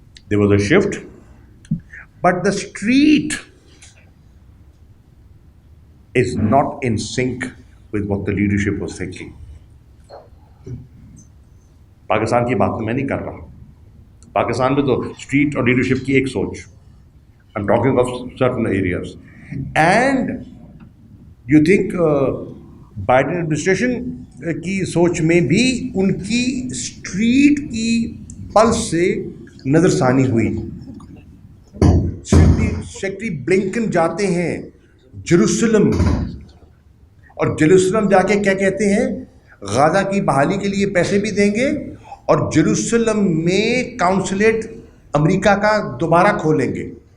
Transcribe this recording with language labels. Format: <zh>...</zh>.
<en>There was a shift but the street is not in sync with what the leadership was thinking.</en> <ur>Pakistan کی بات تو میں نہیں کر رہا. پاکستان میں تو اسٹریٹ اور لیڈرشپ کی ایک سوچ.</ur> <en>I'm talking of certain areas. And you think</en> <ur>Biden administration کی سوچ میں بھی ان کی اسٹریٹ کی پلس سے نظر ثانی ہوئی. سیکٹری بلنکن جاتے ہیں جیروسلم، اور جیروسلم جا کے کیا کہتے ہیں، غزہ کی بحالی کے لیے پیسے بھی دیں گے اور جیروسلم میں کاؤنسلیٹ امریکہ کا دوبارہ کھولیں گے.</ur>